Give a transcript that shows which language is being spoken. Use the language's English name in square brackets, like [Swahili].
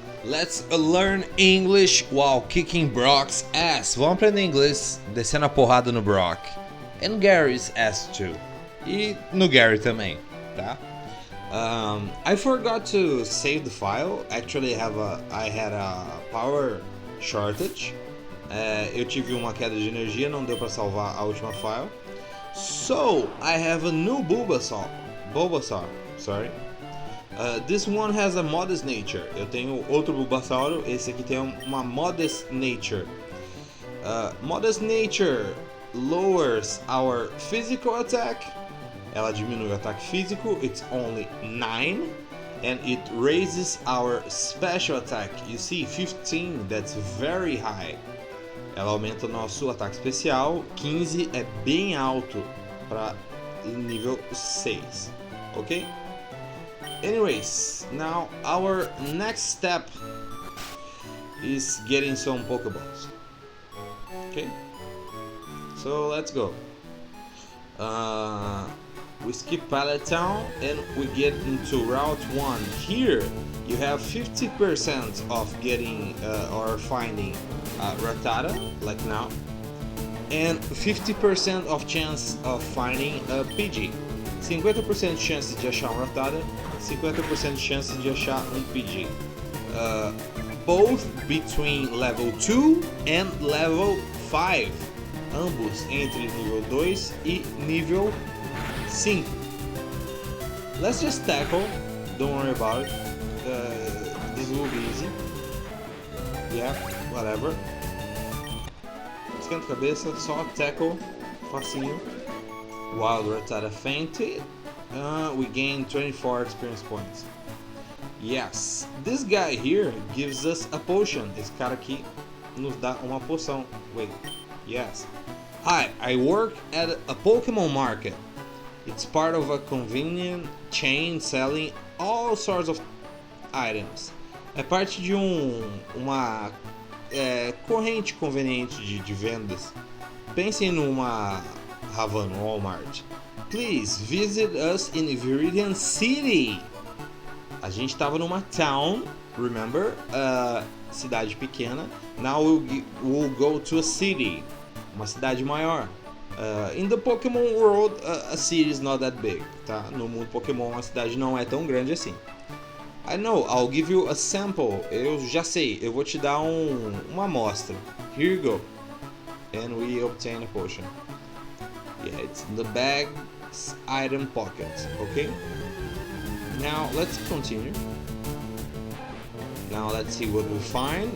[English] Let's learn English while kicking Brock's ass. [Portuguese] Vamos aprender inglês descendo a porrada no Brock. [English] And Gary's ass too. [Portuguese] E no Gary também, tá? [English] I forgot to save the file. Actually, I had a power shortage. [Portuguese] Eu tive uma queda de energia, não deu para salvar a última file. [English] So, I have a new Bulbasaur. Sorry. This one has a modest nature. [Portuguese] Eu tenho outro Bulbasauro. Esse aqui tem uma modest nature. [English] Modest nature lowers our physical attack. [Portuguese] Ela diminui o ataque físico. [English] It's only 9. And it raises our special attack. You see, 15. That's very high. [Portuguese] Ela aumenta o nosso ataque especial. 15 é bem alto para nível 6. Ok? [English] Anyways, now our next step is getting some Pokeballs. Okay, so let's go. We skip Pallet Town and we get into Route 1. Here you have 50% of getting or finding Rattata, like now, and 50% of chance of finding a PG. [Portuguese] 50% de chance de achar um Rattata, 50% de chance de achar um PG. [English] Both between level 2 and level 5. [Portuguese] Ambos entre nível 2 e nível 5. [English] Let's just tackle, don't worry about it. This will be easy. Yeah, whatever. [Portuguese] Esquenta a cabeça, só tackle, facinho. [English] Wild Rattata fainted. We gain 24 experience points. Yes, this guy here gives us a potion. [Portuguese] Esse cara aqui nos dá uma poção. [English] Wait, yes. Hi, I work at a Pokémon market. It's part of a convenient chain selling all sorts of items. [Portuguese] É parte de uma corrente conveniente de vendas. Pensem numa Havana, Walmart. [English] Please visit us in Viridian City. [Portuguese] A gente estava numa town, [English] remember? [Portuguese] Cidade pequena. [English] Now we'll go to a city, [Portuguese] uma cidade maior. [English] In the Pokémon world, a city is not that big, tá? [Portuguese] No mundo Pokémon, a cidade não é tão grande assim. [English] I know, I'll give you a sample. [Portuguese] Eu já sei, eu vou te dar uma amostra. [English] Here you go. And we obtain a potion. Yeah, it's in the bag's item pocket, okay? Now, let's continue. Now, let's see what we find.